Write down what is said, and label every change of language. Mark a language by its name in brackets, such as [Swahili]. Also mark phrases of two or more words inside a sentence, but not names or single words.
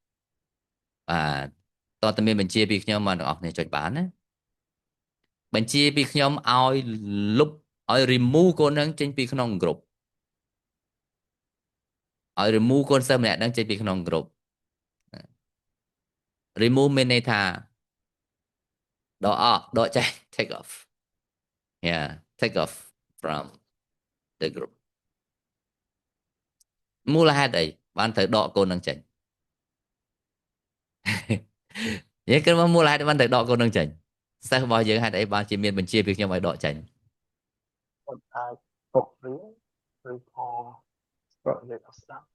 [Khmer] បាទតើតើមានបញ្ជាពីខ្ញុំមកទាំងអស់គ្នាចុចបានណាបញ្ជាពីខ្ញុំឲ្យលុបឲ្យ remove កូននឹងចេញពីក្នុង group ឲ្យ remove កូនសិស្សម្នាក់ហ្នឹងចេញពីក្នុង group remove មានន័យថាដកចេញ [English] take off take off from the group [Khmer] មូលហេតុអីបានត្រូវដកកូននឹងចេញនិយាយគឺមូលហេតុបានត្រូវដកកូននឹងចេញសិស្សរបស់យើងហេតុអីបានជាមានបញ្ជាពីខ្ញុំឲ្យដកចេញ គាត់អាចពុករៀនឬក៏គាត់និយាយអត់ស្ដាប់